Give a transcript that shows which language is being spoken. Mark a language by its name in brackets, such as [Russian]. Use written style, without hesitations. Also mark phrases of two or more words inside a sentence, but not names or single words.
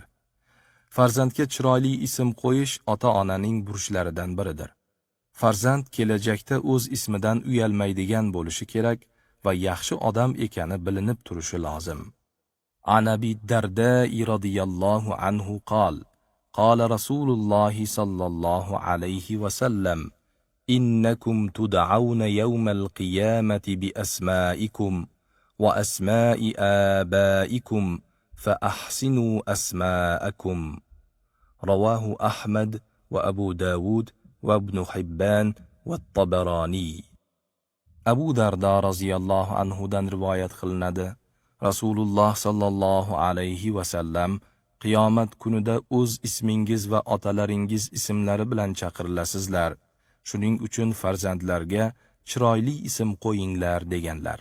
[Uzbek] Farzandga chiroyli ism qo'yish ota-onaning burchlaridan biridir. Farzand kelajakda o'z ismidan uyalmaydigan bo'lishi kerak va yaxshi odam ekani bilinib turishi lozim. [Arabic] عن أبي الدرداء رضي الله عنه قال: قال رسول الله صلى الله عليه وسلم: إنكم تدعون يوم القيامة بأسمائكم وأسماء آبائكم فأحسنوا أسماءكم. رواه أحمد وأبو داود وابن حبان والطبراني. [Uzbek] Abu Darda [Arabic] رضي الله عنه [Uzbek] dan rivoyat qilinadi. Rasululloh [Arabic] صلى الله عليه وسلم [Uzbek] qiyomat kunida o'z ismingiz va otalaringiz ismlari bilan chaqirilasizlar. Shuning uchun farzandlarga chiroyli ism qo'yinglar deganlar.